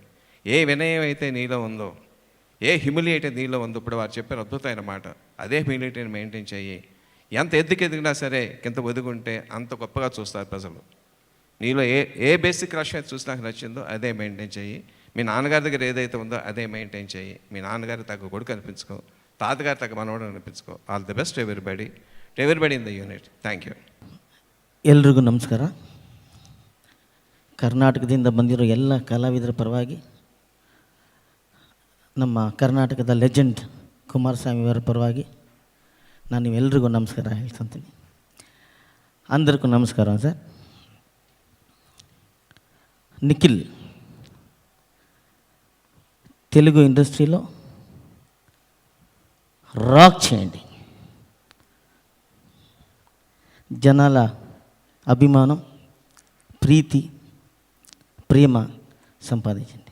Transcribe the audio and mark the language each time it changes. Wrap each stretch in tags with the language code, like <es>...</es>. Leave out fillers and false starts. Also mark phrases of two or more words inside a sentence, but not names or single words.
<te>ఏ వినయం అయితే నీలో ఉందో, ఏ హ్యూమిలియేట్ నీలో ఉందో, ఇప్పుడు వారు చెప్పారు అద్భుతమైన మాట, అదే హ్యూమిలిటీని మెయింటైన్ చెయ్యి. ఎంత ఎదిగినా సరే కింద ఒదుగుంటే అంత గొప్పగా చూస్తారు ప్రజలు. నీలో ఏ బేసిక్ రష్ అయితే చూసి నాకు నచ్చిందో అదే మెయింటైన్ చెయ్యి. మీ నాన్నగారి దగ్గర ఏదైతే ఉందో అదే మెయింటైన్ చెయ్యి. మీ నాన్నగారి తగ్గ కొడుకు అనిపించుకో, తాతగారి తగ్గ మనవడు అనిపించుకో.</te> <en>All the best everybody in the unit. Thank you.</en> <kn>ಎಲ್ರಿಗೂ ನಮಸ್ಕಾರ. ಕರ್ನಾಟಕದಿಂದ ಬಂದಿರೋ ಎಲ್ಲ ಕಲಾವಿದರ ಪರವಾಗಿ, ನಮ್ಮ ಕರ್ನಾಟಕದ ಲೆಜೆಂಡ್ ಕುಮಾರಸ್ವಾಮಿ ಅವರ ಪರವಾಗಿ ನಾನು ನೀವೆಲ್ಲರಿಗೂ ನಮಸ್ಕಾರ ಹೇಳ್ತೀನಿ.</kn> <te>అందరికీ నమస్కారం సార్. నిఖిల్ తెలుగు ఇండస్ట్రీలో రాక్ చేయండి. జనాల అభిమానం, ప్రీతి, ప్రేమ సంపాదించండి.</te>